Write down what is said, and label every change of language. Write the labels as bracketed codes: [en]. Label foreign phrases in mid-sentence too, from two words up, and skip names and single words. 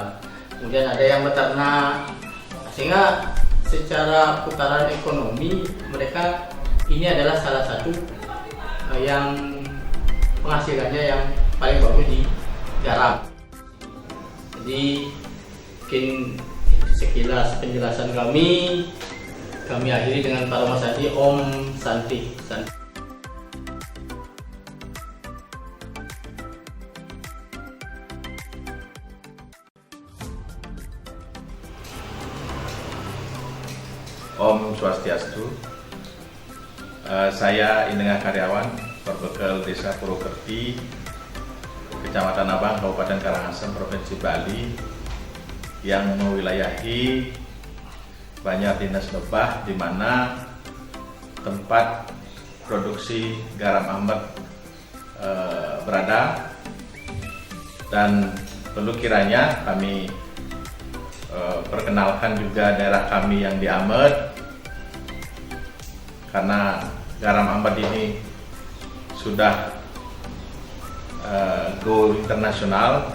[id] Kemudian ada yang beternak, sehingga secara putaran ekonomi mereka ini adalah salah satu yang penghasilannya yang paling bagus di garam. Jadi mungkin sekilas penjelasan kami akhiri dengan Para Mas Adi. [ban] Om Santi. Om Swastiastu. [id] Saya Inengah Karyawan, Perbekel Desa Purwokerti, Kecamatan Abang, Kabupaten Karangasem, Provinsi Bali, yang mewilayahi Banjar Dinas Lebah, di mana tempat produksi garam Ambet berada. Dan perlu kiranya kami perkenalkan juga daerah kami yang di Amet, karena garam Ambet ini sudah go internasional.